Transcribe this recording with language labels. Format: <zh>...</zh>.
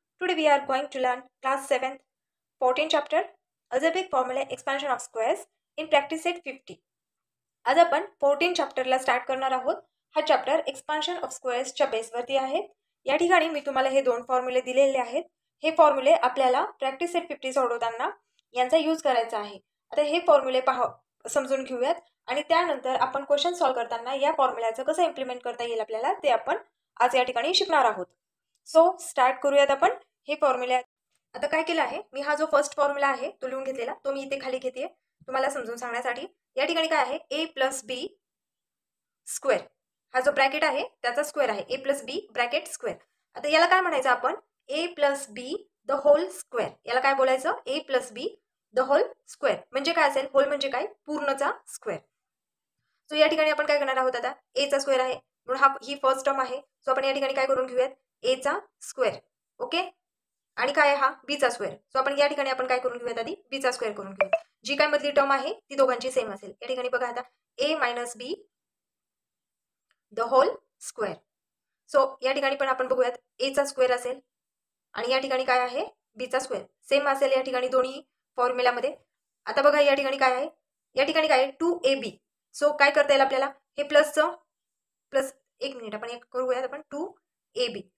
<en>Today we are going to learn class 7th, 14th chapter, Algebraic Formula Expansion of Squares in Practice Set 50.</en> <mr>आज आपण 14 चॅप्टरला start करणार आहोत. हा chapter expansion of स्क्वेअर्सच्या बेसवरती आहे. या ठिकाणी मी तुम्हाला हे दोन फॉर्म्युले दिलेले आहेत. हे फॉर्म्युले आपल्याला प्रॅक्टिस सेट 50 सोडवताना यांचा यूज करायचा आहे. आता हे फॉर्म्युले समजून घेऊयात आणि त्यानंतर आपण क्वेश्चन सॉल्व्ह करताना या फॉर्म्युल्याचं कसं इम्प्लिमेंट करता येईल आपल्याला ते आपण आज या ठिकाणी शिकणार आहोत. सो स्टार्ट करूयात आपण हे फॉर्म्युले. आता काय केलं आहे, मी हा जो फर्स्ट फॉर्म्युला आहे तो लिहून घेतलेला, तो मी इथे खाली घेते तुम्हाला समजून सांगण्यासाठी. या ठिकाणी काय आहे, ए प्लस बी स्क्वेअर, हा जो ब्रॅकेट आहे त्याचा स्क्वेअर आहे, ए प्लस बी ब्रॅकेट स्क्वेअर. आता याला काय म्हणायचं आपण, ए plus be the hole square. याला काय बोलायचं, ए plus be the hole square. म्हणजे काय असेल, होल म्हणजे काय, पूर्णचा स्क्वेअर. सो या ठिकाणी आपण काय करणार आहोत, आता ए चा स्क्वेअर आहे म्हणून ही फर्स्ट टर्म आहे. सो आपण या ठिकाणी काय करून घेऊयात, ए चा स्क्वेअर. ओके, आणि काय आहे हा बी चा स्क्वेअर. सो आपण या ठिकाणी आपण काय करून घेऊयात, आधी बी चा स्क्वेअर करून घेऊयात. जी काय मधली टर्म आहे ती दोघांची सेम असेल. या ठिकाणी बघा आता ए minus be the hole square. So या ठिकाणी पण आपण बघूयात ए चा स्क्वेअर असेल आणि या ठिकाणी काय आहे, बी चा स्क्वेअर सेम असेल या ठिकाणी दोन्ही फॉर्म्युलामध्ये. आता बघा या ठिकाणी काय आहे, या ठिकाणी काय आहे 2ab. सो काय करता येईल आपल्याला, हे प्लसचं प्लस, एक मिनिट आपण एक करूयात आपण 2ab.</mr>